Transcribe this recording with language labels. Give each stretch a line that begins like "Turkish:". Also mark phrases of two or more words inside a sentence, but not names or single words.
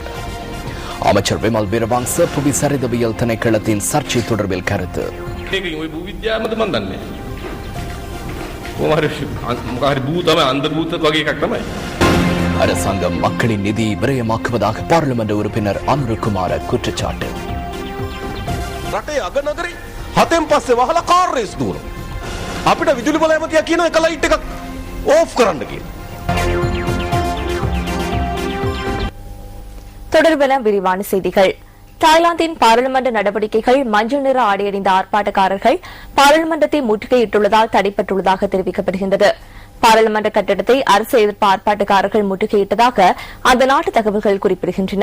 Tamil: அமைச்சர் விமல் வீரவங்ச புவி சரிதவியல் திணைக்களத்தின் சர்ச்சை தொடர்பில் கருத்து. அரசாங்கம் மக்களின் நிதியை விரயமாக்குவதாக பாராளுமன்ற உறுப்பினர் அனுருகுமார குற்றச்சாட்டு.
Sinhala: රටේ අගනගරේ හතෙන් පස්සේ වහලා කාර් රේස් දුවනවා. අපිට විදුලි බල ඇමතියා කියන එක ලයිට් එකක් ඕෆ් කරන්න කියලා.
Tamil: தொடர்பான விரிவான செய்திகள். தாய்லாந்தின் பாராளுமன்ற நடவடிக்கைகள் மஞ்சள் நிற ஆடையணிந்த ஆர்ப்பாட்டக்காரர்கள் பாராளுமன்றத்தை முற்றுகையிட்டுள்ளதால் தடைப்பட்டுள்ளதாக தெரிவிக்கப்படுகின்றது. பாராளுமன்ற கட்டடத்தை அரசு எதிர்ப்பு ஆர்ப்பாட்டக்காரர்கள் முற்றுகையிட்டதாக அந்த நாட்டு தகவல்கள் குறிப்பிடுகின்றன.